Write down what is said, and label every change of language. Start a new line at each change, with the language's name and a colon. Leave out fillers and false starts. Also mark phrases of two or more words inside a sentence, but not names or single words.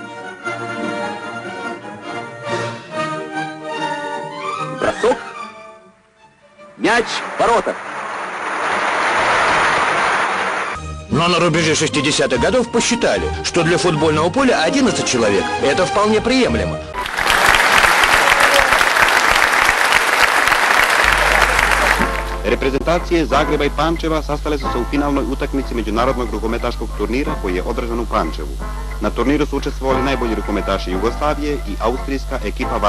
Russian: Бросок. Мяч в воротах. Но на рубеже 60-х годов посчитали, что для футбольного поля 11 человек – это вполне приемлемо.
Serbian: Reprezentacije Zagreba i Pančeva sastale su se u finalnoj utakmici međunarodnog rukometaškog turnira koji je održan u Pančevu. Na turniru su učestvovali najbolji rukometaši Jugoslavije i austrijska ekipa VAT.